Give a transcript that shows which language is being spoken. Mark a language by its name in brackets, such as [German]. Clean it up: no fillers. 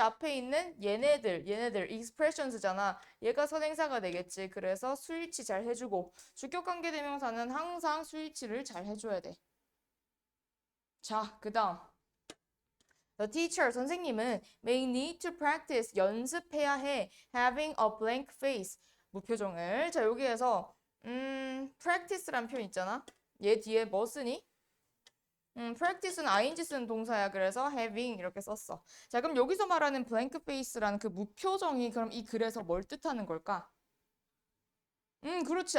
[Korean] 앞에 있는 얘네들 expressions잖아. 얘가 선행사가 되겠지. 그래서 수일치 잘 해주고 주격관계 대명사는 항상 수일치를 잘 해줘야 돼. [English] 자, [Korean] 그 다음 [English] The teacher, [Korean] 선생님은 [English] may need to practice, [Korean] 연습해야 해. [English] having a blank face, [Korean] 무표정을. 자, 여기에서 practice란 표현 있잖아. 얘 뒤에 뭐 쓰니? practice는 ing 쓰는 동사야. 그래서 having 이렇게 썼어. 자, 그럼 여기서 말하는 blank face라는 그 무표정이 그럼 이 글에서 뭘 뜻하는 걸까? 그렇지.